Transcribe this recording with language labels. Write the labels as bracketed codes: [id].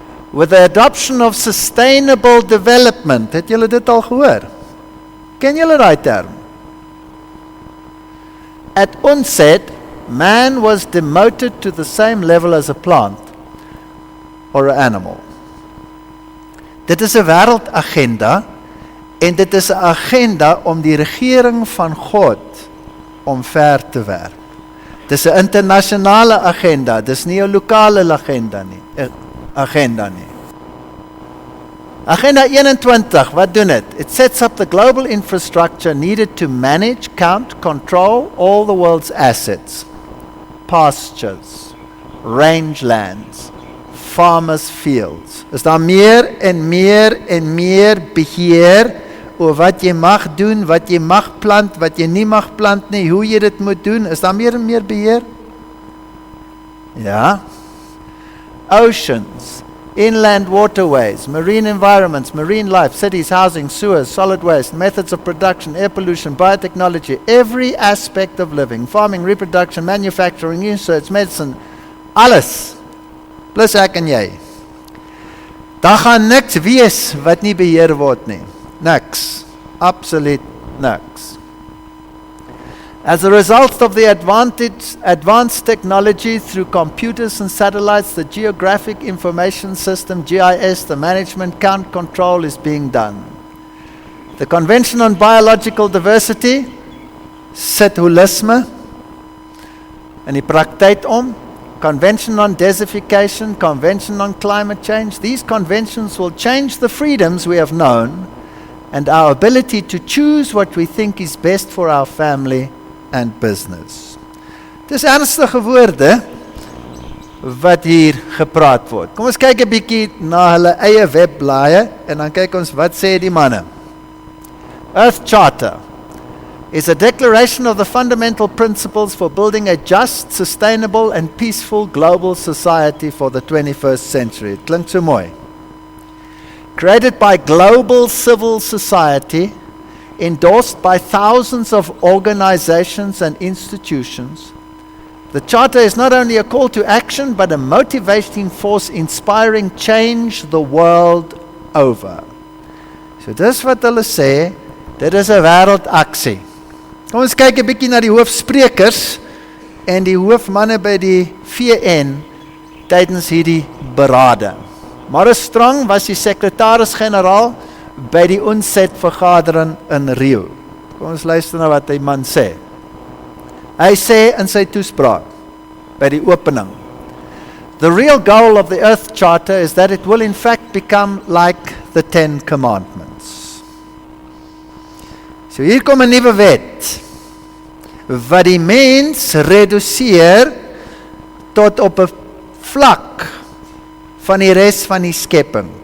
[en] With the adoption of sustainable development, [af] het julle dit al gehoor? Ken julle daai term? [en] At onset, man was demoted to the same level as a plant or an animal. [af] Dit is 'n wêreldagenda, en dit is 'n agenda om die regering van God omver te werp. Dit is 'n internasionale agenda, dis nie 'n lokale agenda nie. Agenda 21, wat doen dit? [en] It sets up the global infrastructure needed to manage, count, control all the world's assets. Pastures, rangelands, farmers' fields. [af] Is daar meer en meer en meer beheer oor wat jy mag doen, wat jy mag plant, wat jy nie mag plant nie, hoe jy dit moet doen? Is daar meer en meer beheer? Ja. [en] Oceans, inland waterways, marine environments, marine life, cities, housing, sewers, solid waste, methods of production, air pollution, biotechnology, every aspect of living, farming, reproduction, manufacturing, research, medicine, alles. [af] Plus ek en jy. Daar gaan niks wees wat nie beheer word nie. Niks. Absoluut niks. [en] As a result of the advanced technology through computers and satellites, the Geographic Information System, GIS, the management, count, control is being done. [af] The Convention on Biological Diversity sit holisme in die praktyk om. [en] Convention on Desertification, Convention on Climate Change. These conventions will change the freedoms we have known and our ability to choose what we think is best for our family and business. [af] Dis ernstige woorde wat hier gepraat word. Kom ons kyk 'n bietjie na hulle eie webblaaie en dan kyk ons wat sê die manne. [en] Earth Charter is a declaration of the fundamental principles for building a just, sustainable and peaceful global society for the 21st century. [af] Het klink so mooi. [en] Created by global civil society, endorsed by thousands of organizations and institutions, the Charter is not only a call to action, but a motivating force inspiring change the world over. [af] So dis wat hulle sê, dit is 'n wêreldaksie. Kom ons kyk 'n bietjie na die hoofsprekers en die hoofmanne by die VN tydens hierdie berade. Maurice Strong was die sekretaris-generaal by die UNCED-vergadering in Rio. Kom ons luister na wat die man sê. Hy sê in sy toespraak by die opening, [en] the real goal of the Earth Charter is that it will in fact become like the 10 Commandments. [af] So hier kom 'n nuwe wet wat die mens reduseer tot op 'n vlak van die res van die skepping.